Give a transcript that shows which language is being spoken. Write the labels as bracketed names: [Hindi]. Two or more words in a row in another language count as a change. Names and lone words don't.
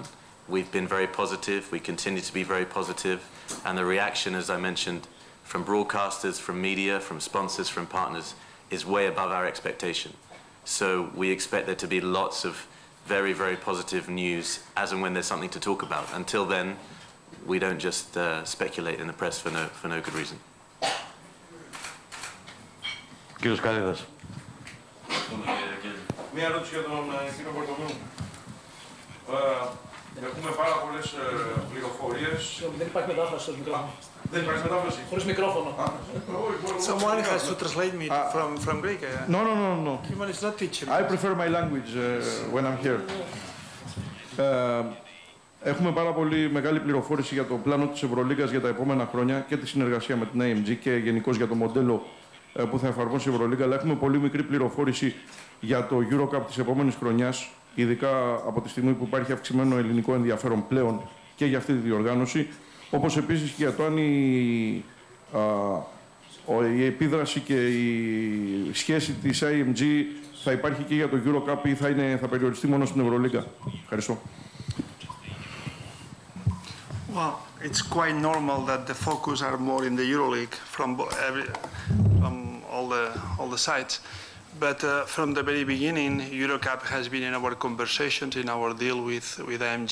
[English] We've been very positive. We continue to be very positive, and the reaction, as I mentioned, from broadcasters, from media, from sponsors, from partners, is way above our expectation. So we expect there to be lots of very, very positive news as and when there's something to talk about. Until then, we don't just speculate in the press for no good reason. [Greek] Κύριος Καλίδας. Μία ερώτηση για τον κύριο Πορτομίου. Έχουμε πάρα πολλές πληροφορίες. Δεν υπάρχει μετάφραση στο μικρόφωνο. Δεν υπάρχει μετάφραση. Χωρίς μικρόφωνο. [English] Someone has to translate me from Greek. No. Human is not teaching. I prefer my language when I'm here. [Greek] Έχουμε πάρα πολύ μεγάλη πληροφόρηση για το πλάνο της Ευρωλίγκας για τα επόμενα χρόνια και τη συνεργασία με την AMG και γενικώς για το μοντέλο που θα εφαρμόσει η Ευρωλίγκα, αλλά έχουμε πολύ μικρή πληροφόρηση για το EuroCup της επόμενης χρονιάς, ειδικά από τη στιγμή που υπάρχει αυξημένο ελληνικό ενδιαφέρον πλέον και για αυτή τη διοργάνωση, όπως επίσης και για το αν η επίδραση και η σχέση της AMG θα υπάρχει και για το EuroCup ή θα περιοριστεί μόνο στην Ευρωλίγκα. Ευχαριστώ. [English] Well, it's quite normal that the focus are more in the EuroLeague from all the sides. But from the very beginning, EuroCup has been in our conversations, in our deal with AMG.